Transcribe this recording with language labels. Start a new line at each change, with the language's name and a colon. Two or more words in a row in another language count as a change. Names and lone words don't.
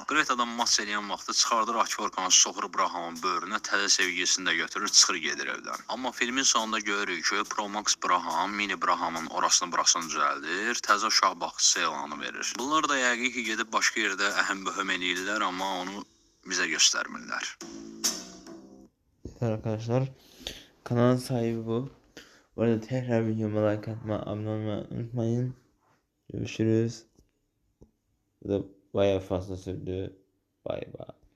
Azerbaijani: Greta'dan mas eləyən vaxtı vaxtı çıxardır Akvarkanı soxur Brahamın böyrünə, təzə sevgilisini də götürür, çıxır gedir evdən. Amma filmin sonunda görürük ki, Promax Braham mini Brahamın orasını burasını düzəldir, təzə uşaq baxıcısı elanı verir. Bunlar da yəqin ki, gedib başqa yerdə əhəm-böhəm eləyirlər, amma onu bizə göstərmirlər.
Turkish: Arkadaşlar, kanalın sahibi bu. Bu arada tekrar videoma like atma, abone olmayı unutmayın. Görüşürüz. Bu da bayağı fazla sürdü. Bay bay.